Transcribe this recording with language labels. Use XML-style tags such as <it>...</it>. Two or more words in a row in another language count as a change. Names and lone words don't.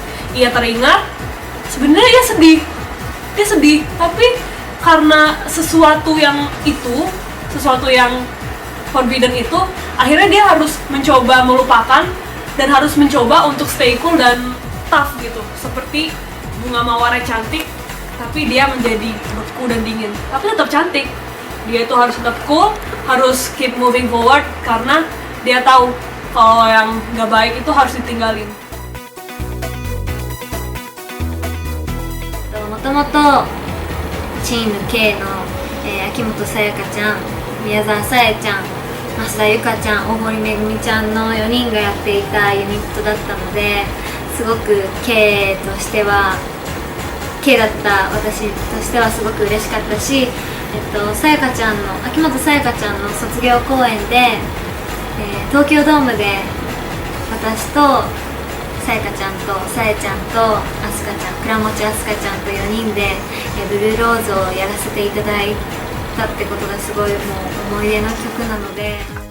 <id>Ia teringat, sebenarnya dia sedih, tapi karena sesuatu yang forbidden itu, akhirnya dia harus mencoba melupakan dan harus mencoba untuk</id> <en>stay cool</en> <id>dan tough gitu, seperti bunga mawar yang cantik tapi dia menjadi beku dan dingin, tapi tetap cantik. Dia itu harus tetap cool, harus</id> <en>keep moving forward</en> <id>karena dia tahu kalau yang nggak baik itu harus ditinggalin.</id> <ja>もともとチーム K の、秋元さやかちゃん、宮沢さやちゃん、増田ゆかちゃん、大森めぐみちゃんの4人がやっていたユニットだったので、すごく K としては K だった私としてはすごく嬉しかったし、さやかちゃんの秋元さやかちゃんの卒業公演で、東京ドームで私とさやかちゃんとさやちゃんとあすかちゃん、倉持あすかちゃんと4人で、ブルーローズをやらせていただいたってことがすごいもう思い出の曲なので。</ja>